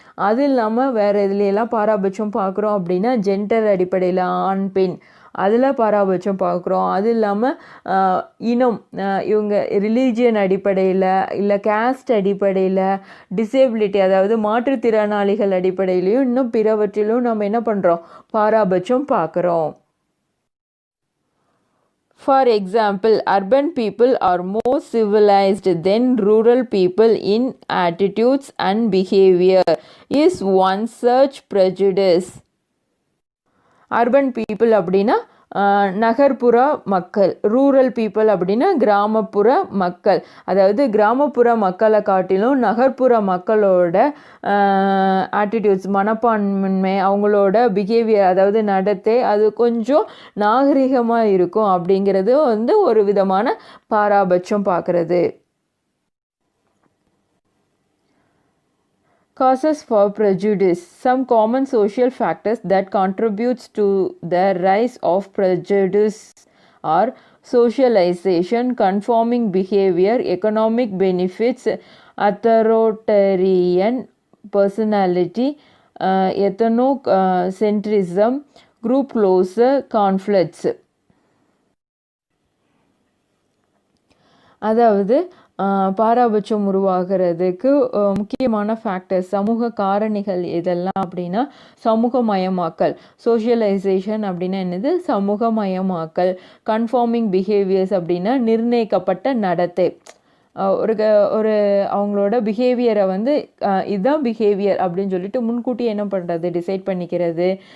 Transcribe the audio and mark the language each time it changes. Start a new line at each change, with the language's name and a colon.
Tamil: அது இல்லாமல் வேறு இதுலையெல்லாம் பாராபட்சம் பார்க்குறோம் அப்படின்னா ஜெண்டர் அடிப்படையில் ஆண் பெண் அதில் பாராபட்சம் பார்க்குறோம். அது இல்லாமல் இனம், இவங்க ரிலீஜியன் அடிப்படையில் இல்லை கேஸ்ட் அடிப்படையில், டிசேபிலிட்டி அதாவது மாற்றுத்திறனாளிகள் அடிப்படையிலையும் இன்னும் பிறவற்றிலும் நம்ம என்ன பண்ணுறோம்? பாராபட்சம் பார்க்குறோம்.
English: For example, urban people are more civilized than rural people in attitudes and behavior is one such prejudice.
Tamil: Urban people அப்படின்னா நகர்ப்புற மக்கள், ரூரல் பீப்புள் அப்படின்னா கிராமப்புற மக்கள். அதாவது கிராமப்புற மக்களை காட்டிலும் நகர்ப்புற மக்களோட ஆட்டிடியூட்ஸ், மனப்பான்மை, அவங்களோட பிஹேவியர் அதாவது நடத்தை அது கொஞ்சம் நாகரிகமாக இருக்கும் அப்படிங்கிறது வந்து ஒரு விதமான பாராபட்சம் பார்க்குறது.
English: Causes for prejudice. Some common social factors that contributes to the rise of prejudice are socialization, conforming behavior, economic benefits, authoritarian personality, ethnocentrism, group closure, conflicts.
Tamil: அதாவது பாராபட்சம் உருவாகிறதுக்கு முக்கியமான ஃபேக்டர்ஸ், சமூக காரணிகள் எதெல்லாம் அப்படின்னா சமூகமயமாக்கல், சோஷியலைசேஷன் அப்படின்னா என்னது? சமூகமயமாக்கல். கன்ஃபார்மிங் பிஹேவியர்ஸ் அப்படின்னா நிர்ணயிக்கப்பட்ட நடத்தை, ஒரு அவங்களோட பிஹேவியரை வந்து இதுதான் பிஹேவியர் அப்படின்னு சொல்லிட்டு முன்கூட்டி என்ன பண்ணுறது? டிசைட் பண்ணிக்கிறது.